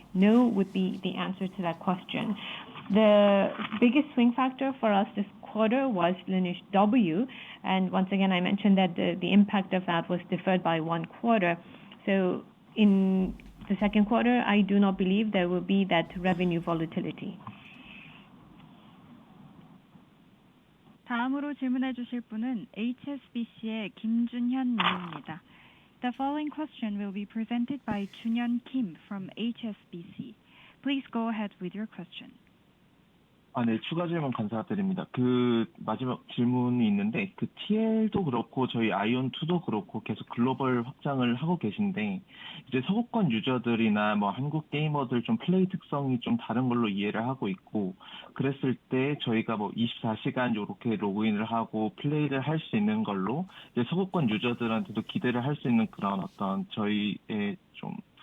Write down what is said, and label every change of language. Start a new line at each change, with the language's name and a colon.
English: No would be the answer to that question. The biggest swing factor for us this quarter was Lineage W, and once again I mentioned that the impact of that was deferred by 1 quarter. So in the second quarter, I do not believe there will be that revenue volatility.
Korean: 다음으로 질문해 주실 분은 HSBC의 김준현 님입니다.
English: The following question will be presented by Junhyun Kim from HSBC. Please go ahead with your question.
Korean: 네, 추가 질문 감사드립니다. 그 마지막 질문이 있는데, 그 TL도 그렇고 저희 아이온2도 그렇고 계속 글로벌 확장을 하고 계신데, 이제 서구권 유저들이나 뭐 한국 게이머들 좀 플레이 특성이 좀 다른 걸로 이해를 하고 있고, 그랬을 때 저희가 뭐 24시간 요렇게 로그인을 하고 플레이를 할 수 있는 걸로 이제 서구권 유저들한테도 기대를 할 수 있는 그런 어떤 저희의 좀